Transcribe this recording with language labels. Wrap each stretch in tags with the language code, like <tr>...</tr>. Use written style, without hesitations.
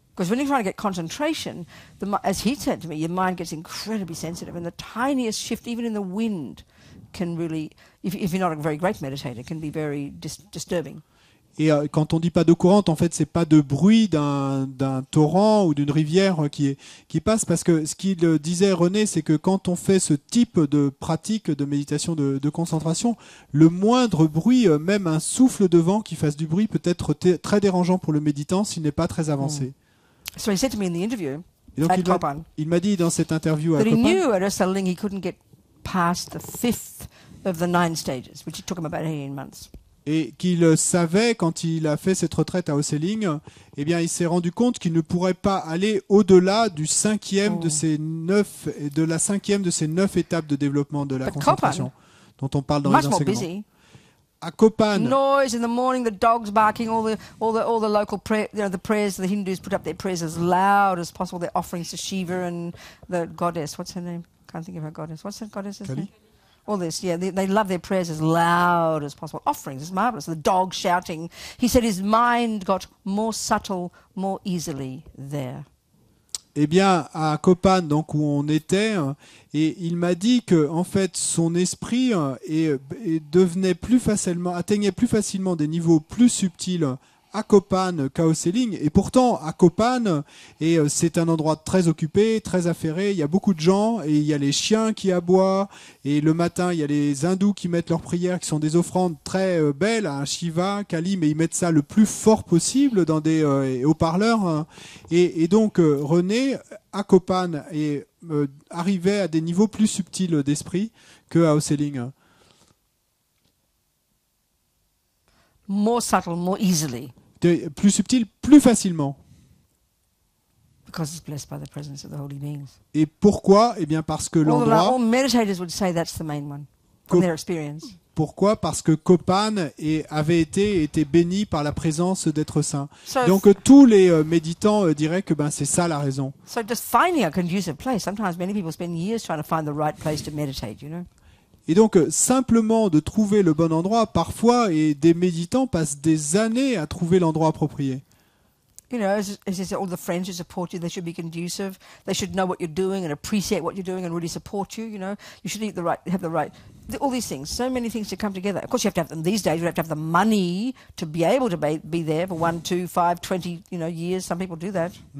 <en>Because when you're trying to get concentration, as he said to me, your mind gets incredibly sensitive, and the tiniest shift, even in the wind, can really, if you're not a very great meditator, can be very disturbing.</en> <fr>Et quand on dit pas d'eau courante, en fait, c'est pas de bruit d'un torrent ou d'une rivière qui passe, parce que ce qu'il disait René, c'est que quand on fait ce type de pratique de méditation de concentration, le moindre bruit, même un souffle de vent qui fasse du bruit, peut être très dérangeant pour le méditant s'il n'est pas très avancé.</fr> <en>So he said to me in the interview,</en> <fr>et donc il m'a dit dans cette interview à Kopan,</fr> <en>he knew at Oseling he couldn't get past the 5th of the 9 stages, which took him about 18 months.</en> <fr>Et qu'il savait, quand il a fait cette retraite à Oseling, eh bien, il s'est rendu compte qu'il ne pourrait pas aller au-delà du de la cinquième de ces 9 étapes de développement de la concentration, dont on parle dans les enseignements. À Kopan,</fr> <en>noise in the morning, the dogs barking, all the local the prayers, the Hindus put up their prayers as loud as possible, their offerings to Shiva and the goddess. What's her name? Can't think of her goddess. What's that goddess's name? All this, yeah, they love their prayers as loud as possible. Offerings, it's marvelous. The dog shouting. He said his mind got more subtle, more easily there.</en> <fr>Eh bien, à Kopan, donc où on était, et il m'a dit que en fait son esprit atteignait plus facilement des niveaux plus subtils à Kopan qu'à Oseling, et pourtant à Kopan, c'est un endroit très occupé, très affairé, il y a beaucoup de gens, et il y a les chiens qui aboient, et le matin il y a les hindous qui mettent leurs prières, qui sont des offrandes très belles à Shiva, Kali, mais ils mettent ça le plus fort possible dans des haut-parleurs, et donc René, à Kopan, arrivait à des niveaux plus subtils d'esprit qu'à Oseling.</fr> <en>More subtle, more easily.</en> <fr>Plus subtil, plus facilement.</fr> <en>Because it's blessed by the presence of the holy beings.</en> <fr>Et pourquoi? Eh bien parce que l'endroit...</fr> <en>All meditators would say that's the main one, from their experience.</en> <fr>Pourquoi? Parce que Kopan avait été béni par la présence d'êtres saints. Donc tous les méditants diraient que c'est ça la raison.</fr> <en>So just finding a conducive place. Sometimes many people spend years trying to find the right place to meditate, you know.</en> <fr>Et donc, simplement de trouver le bon endroit, parfois, et des méditants passent des années à trouver l'endroit approprié.</fr> <en>You know, as all the friends who support you, they should be conducive. They should know what you're doing and appreciate what you're doing and really support you. You know, you should have the right, all these things. So many things to come together. Of course, you have to have them these days. You have to have the money to be able to be there for 1, 2, 5, 20, years. Some people do that.</en>